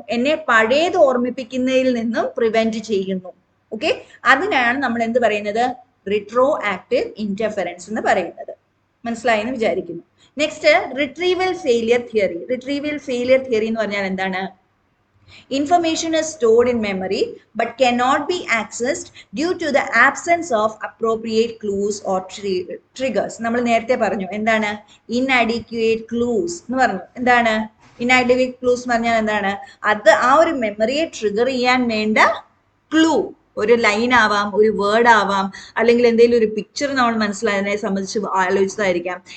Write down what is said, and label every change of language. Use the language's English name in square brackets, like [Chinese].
[Malayalam] എന്നെ പഴയത് ഓർമ്മിപ്പിക്കുന്നതിൽ നിന്നും പ്രിവെന്റ് ചെയ്യുന്നു. ഓക്കെ, അതിനാണ് നമ്മൾ എന്ത് പറയുന്നത്? റിട്രോ ആക്റ്റീവ് ഇന്റർഫറൻസ് എന്ന് പറയുന്നത്. മനസ്സിലായി എന്ന് വിചാരിക്കുന്നു. Next, retrieval failure theory. Retrieval failure theory എന്ന് പറഞ്ഞാൽ എന്താണ്? [English] Information is stored in memory but cannot be accessed due to the absence of appropriate clues or triggers. [Malayalam] നമ്മൾ നേരത്തെ പറഞ്ഞു എന്താണ്? inadequate clues എന്ന് പറഞ്ഞു. എന്താണ് inadequate clues എന്ന് പറഞ്ഞാൽ എന്താണ്? അത് ആ ഒരു മെമ്മറിയെ ട്രിഗർ ചെയ്യാൻ വേണ്ട ക്ലൂ, ഒരു ലൈൻ ആവാം, ഒരു വേർഡ് ആവാം, അല്ലെങ്കിൽ എന്തെങ്കിലും ഒരു പിക്ചർ നമ്മൾ മനസ്സിലായതിനെ സംബന്ധിച്ച് ആലോചിച്ചതായിരിക്കാം.